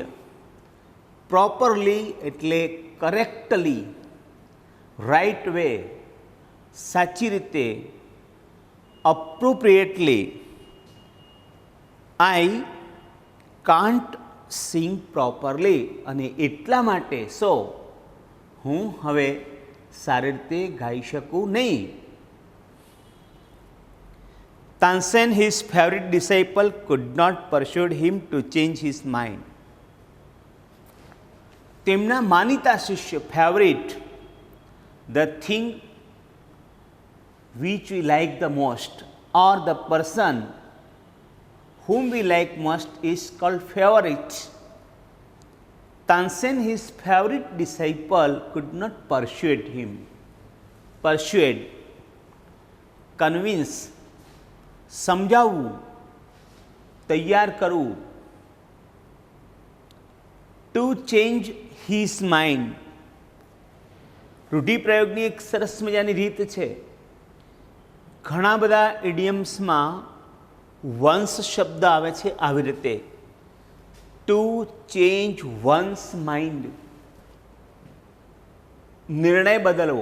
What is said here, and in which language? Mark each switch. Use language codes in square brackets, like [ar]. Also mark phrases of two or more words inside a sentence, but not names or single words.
[gu] પ્રોપરલી એટલે [en] correctly, right way, [gu] સાચી રીતે, અપ્રોપ્રિએટલી. [en] I can't sing properly. [gu] અને એટલા માટે હું હવે સારી રીતે ગાઈ શકું નહીં. [en] તાનસેન, his favorite disciple, could not persuade him to change his mind. [gu] તેમના માનીતા શિષ્ય, ફેવરિટ, [en] the thing which we like the most or the person whom we like most is called favorite. Tansen, his favorite disciple, could not persuade him. Persuade, convince, [gu] સમજાવવું, તૈયાર કરવું. [en] To change his mind. [gu] રૂઢિપ્રયોગની એક સરસ મજાની રીત છે. ઘણા બધા ઇડિયમ્સમાં વન્સ શબ્દ આવે છે આવી રીતે, [en] to change one's mind, [gu] નિર્ણય બદલવો.